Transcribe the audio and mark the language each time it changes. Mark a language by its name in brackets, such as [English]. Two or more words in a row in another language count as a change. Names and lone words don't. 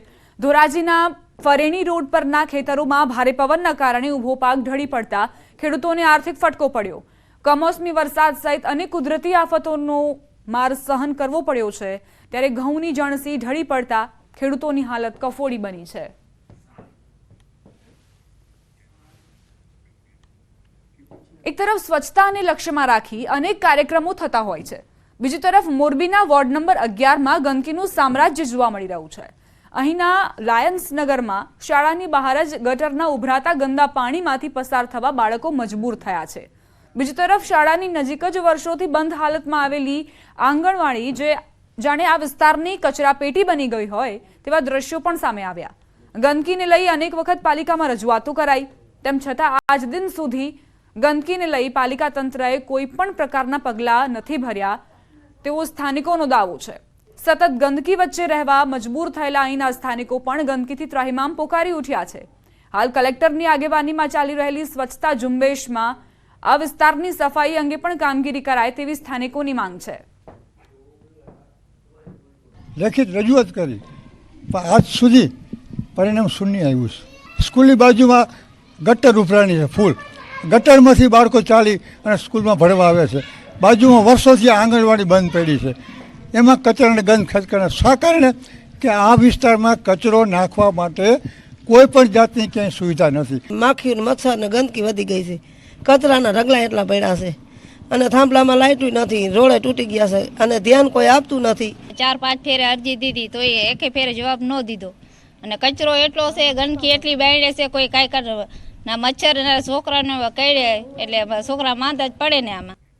[Gujarati] ધોરાજીના ફરેણી રોડ પરના ખેતરોમાં ભારે પવનના કારણે ઊભો પાક ઢળી પડતા ખેડૂતોને આર્થિક ફટકો પડ્યો। કમોસમી વરસાદ સહિત અનેક કુદરતી આફતોનો માર સહન કરવો પડ્યો છે, ત્યારે ઘઉંની જણસી ઢળી પડતા ખેડૂતોની હાલત કફોડી બની છે। એક તરફ સ્વચ્છતા ને લક્ષ્ય માં રાખી અનેક કાર્યક્રમો થતા હોય છે, બીજી તરફ મોરબીના વોર્ડ નંબર 11 માં ગંદકીનું સામ્રાજ્ય જોવા મળી રહ્યું છે। અહીંના લાયન્સ નગર માં શાળાની બહાર જ ગટરના ઉભરાતા ગંદા પાણીમાંથી પસાર થવા બાળકો મજબૂર થયા છે। બીજી તરફ શાળાની નજીક જ વર્ષોથી બંધ હાલતમાં આવેલી આંગણવાડી જે જાણે આ વિસ્તારની કચરાપેટી બની ગઈ હોય તેવા દૃશ્યો પણ સામે આવ્યા। ગંદકીને લઈ અનેક વખત પાલિકામાં રજૂઆતો કરાઈ, તેમ છતાં આજ દિન સુધી ગંદકીને લઈ પાલિકા તંત્રએ કોઈપણ પ્રકારના પગલા નથી ભર્યા તેવો સ્થાનિકોનો દાવો છે। સતત ગંદકી વચ્ચે રહેવા મજબૂર થયેલા અહીંના સ્થાનિકો પણ ગંદકીથી ત્રાહિમામ પોકારી ઉઠ્યા છે। હાલ કલેક્ટરની આગેવાનીમાં ચાલી રહેલી સ્વચ્છતા ઝુંબેશમાં આ વિસ્તારની સફાઈ અંગે પણ કામગીરી કરાય તેવી સ્થાનિકોની માંગ છે। લેખિત રજૂઆત કરી પણ આજ સુધી પરિણામ શૂન્ય આવ્યું છે। સ્કૂલની બાજુમાં ગટર ઉભરાણી છે, ફૂલ ગટરમાંથી બાળકો ચાલી અને સ્કૂલમાં ભણવા આવે છે। બાજુમાં વર્ષોથી આંગણવાડી બંધ પડી છે, એમાં કચરાને ગંધ ખચકાણે શા કારણે કે આ વિસ્તારમાં કચરો નાખવા માટે કોઈપણ જાતની ક્યાંય સુવિધા નથી। માખી ને મચ્છર ને ગંદકી વધી ગઈ છે, કચરાના ઢગલા એટલા પડ્યા છે અને થાંભલામાં લાઇટું નથી, રોડે તૂટી ગયા છે અને ધ્યાન કોઈ આપતું નથી। 4-5 ફેરે અરજી દીધી તો એકે ફેરે જવાબ ન દીધો અને કચરો એટલો છે, ગંદકી એટલી બાયડે છે, કોઈ કાઈ કરે ના મચ્છર ના છોકરાને કઈડે એટલે છોકરા માંદા જ પડે ને આમાં।